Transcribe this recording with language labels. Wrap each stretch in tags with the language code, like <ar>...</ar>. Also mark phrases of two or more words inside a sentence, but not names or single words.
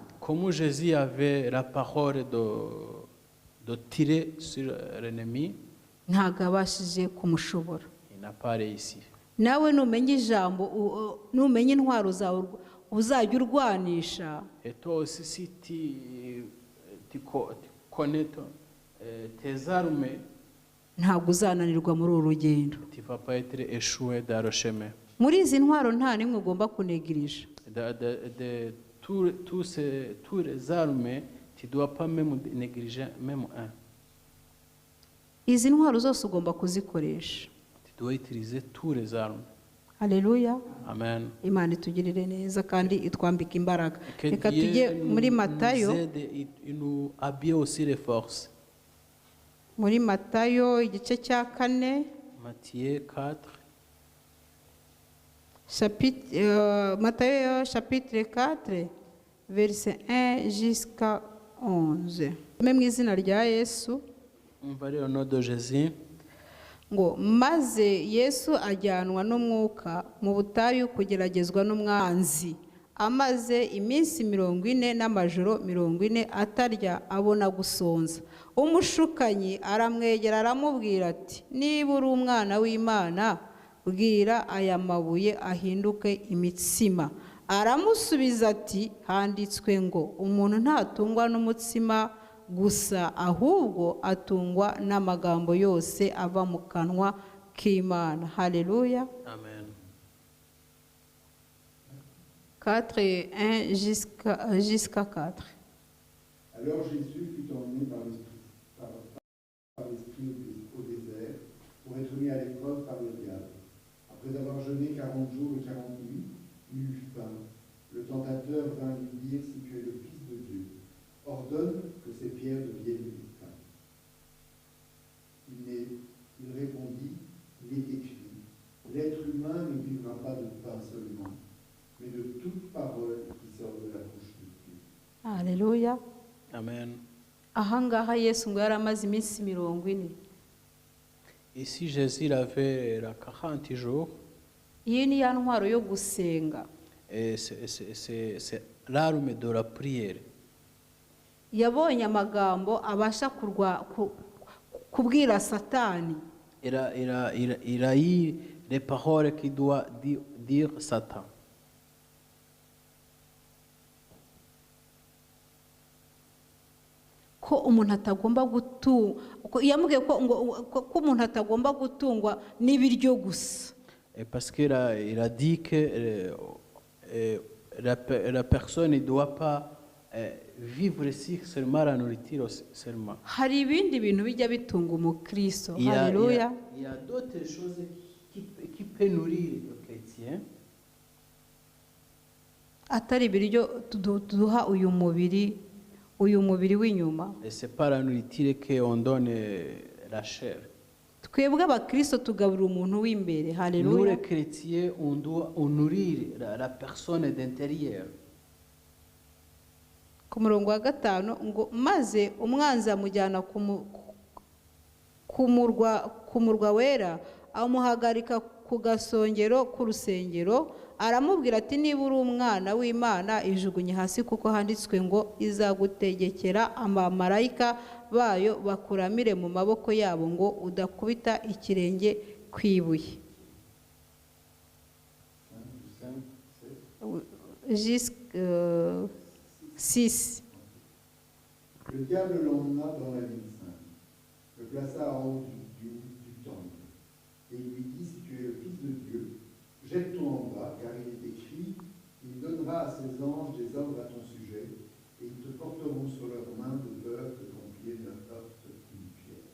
<fr>Comme Jésus avait la parole de tirer sur l'ennemi,</fr> <rw>ntabwo abashije kumushobora.</rw> <fr>il n'a pas réussi.</fr> <rw>Nawe numenya ijambo, numenya intwaro zawe uzajya urwanisha,</rw> <fr>Et toi aussi, si tu connais tes armes,</fr> <rw>ntabwo uzananirwa muri uru rugendo.</rw> <fr>tu ne vas pas être échoué dans le chemin.</fr> <rw>Muri izi ntwaro nta n'imwe ugomba kunegirija.</rw> <fr>De tous les armes, tu ne dois pas même négliger même un.</fr> <rw>Izi ntwaro zose ugomba kuzikoresha.</rw> <fr>Tu dois utiliser tous les armes.</fr> <rw>Haleluya. Amen. Imana itugirire neza kandi itwambika imbaraga.</rw> <fr>Que</fr> <rw>Reka tujye</rw> <fr>Dieu</fr> <rw>muri</rw> <fr>nous</fr> <rw>Matayo,</rw> <fr>aide, il nous habille aussi les forces.</fr> <rw>muri Matayo igice cya 4,</rw> <fr>Matthieu 4, Matayo chapitre 4 verset 1 jusqu'à 11.</fr> <rw>Mu izina rya Yesu,</rw> <fr>on va lire au nom de Jésus.</fr> <rw>ngo maze Yesu ajyanwa n'umwuka mu butayu kugeragezwa n'umwanzi, amaze iminsi 40 n'amajoro 40 atarya, abona gusonza. Umushukanyi aramwegera aramubwira ati, niba uri umwana w'Imana, bwira aya mabuye ahinduke imitsima. Aramusubiza ati, handitswe ngo umuntu ntatungwa n'umutsima gusa, ahubwo atungwa n'amagambo yose ava mu kanwa k'Imana. Haleluya. Amen.</rw> <fr>4 et 1 jusqu'à 4. Alors Jésus fut emmené par l'Esprit au désert pour être mis à l'épreuve par le diable. Après avoir jeûné 40 jours et 40 nuits, il eut faim. Le tentateur vint lui dire, si tu es le Fils de Dieu, ordonne que ces pierres deviennent du pain. Il répondit, il est écrit, l'être humain ne vivra pas de pain seulement, mais de toute parole qui sort de la bouche de Dieu. Haleluya. Amen.</fr> <rw>Ahangaha Yesu ngo yari amaze iminsi 40.</rw> <fr>Ici, Jésus avait 40 jours.</fr> <rw>Iyi ni ya ntwaro yo gusenga.</rw> <fr>Et c'est l'arme de la prière.</fr> <rw>Yabonye amagambo abasha kubwira Satani.</rw> <fr>Il a eu les paroles qu'il doit dire Satan.</fr> <rw>Ko umuntu atagomba yamubwiye ko umuntu atagomba gutungwa n'ibiryo gusa.</rw> <fr>Et parce qu'il a dit que la personne ne doit pas vivre seulement la nourriture seulement.</fr> <rw>Hari ibindi bintu bijya bitunga umukristo.</rw> <fr>Il y</fr> <rw>Haleluya.</rw> <fr>a d'autres choses qui peuvent nourrir le chrétien.</fr> <rw>Atari ibiryo duha uyu mubiri w'inyuma.</rw> <fr>Et c'est pas la nourriture qu'on donne la chair.</fr> <rw>Twebwe abakristo tugaburira umuntu w'imbere.</rw> <fr>Nous</fr> <rw>Haleluya.</rw> <fr>les chrétiens, on doit nourrir la personne d'intérieur.</fr> <rw>Ku murongo wa 5 ngo maze umwanzi amujyana ku murwa wera, amuhagarika ku gasongero k'urusengero, aramubwira ati, niba uri umwana w'Imana ijugunye hasi, kuko handitswe ngo izagutegekera abamarayika bayo bakuramire mu maboko yabo ngo udakubita ikirenge ku ibuye.</rw> <fr>Jusqu'à 6. Le diable l'emmena dans la ville sainte. plaça en haut du temple et lui dit, si tu es le Fils de Dieu, jette-toi en bas, car il est écrit, il donnera à ses anges des ordres à ton sujet, et ils te porteront sur leurs mains de peur que ton pied ne heurte une pierre.</fr>